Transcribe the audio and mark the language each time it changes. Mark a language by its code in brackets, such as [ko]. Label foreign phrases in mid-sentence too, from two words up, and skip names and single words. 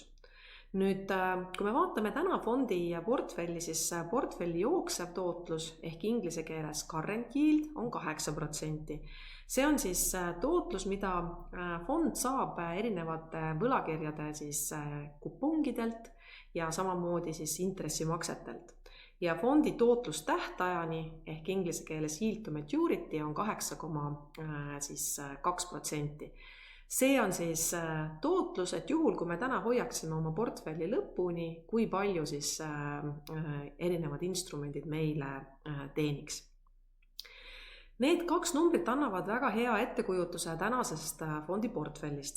[et] Nüüd, kui me vaatame täna fondi portfelli, siis portfelli jooksev tootlus ehk inglise keeles [en] current yield [et] on 8%. See on siis tootlus, mida fond saab erinevate võlakirjade siis kupongidelt ja samamoodi siis intressimaksetelt. Ja fondi tootlus tähtajani ehk inglise keeles [en] yield to maturity [et] on 8,2%. See on siis tootlus, et juhul, kui me täna hoiaksime oma portfelli lõpuni, kui palju siis erinevad instrumendid meile teeniks. Need kaks numbrit annavad väga hea ettekujutuse tänasest fondi portfellist.